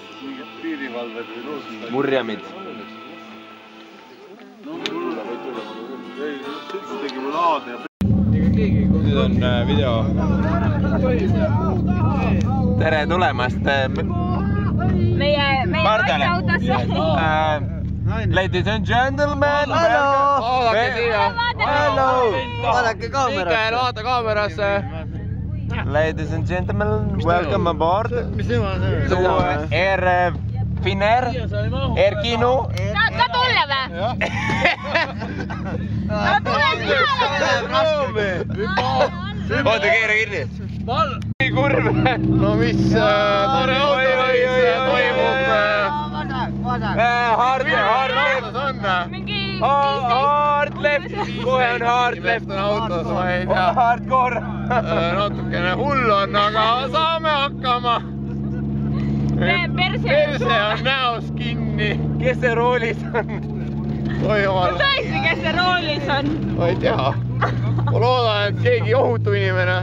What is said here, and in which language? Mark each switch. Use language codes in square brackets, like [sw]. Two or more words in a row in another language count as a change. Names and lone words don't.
[et] Piirivalved või luused. Murjamid. Nüüd on video. Tere tulemast meie autosse. [en] Ladies and gentlemen, [et] Vaadake kaamerasse. Mikael, vaata kaamerasse. [en] Ladies and gentlemen, welcome aboard to Air Finnair, Air Kinu. [et] Saad ka tulla või? Saad tulla Oota, keera kinni. Nii kurb. No mis tore auto toimub? [en] Hard left. [et] Kohe on [en] hard left. [et] Autos, ma ei tea. Hardcore. Natukene hull on, aga saame hakkama. Perse on näos kinni. Kes see roolis on? Oi jumal. Tõesti, kes see roolis on? Ma ei tea. Ma loodan, et keegi ohutu inimene.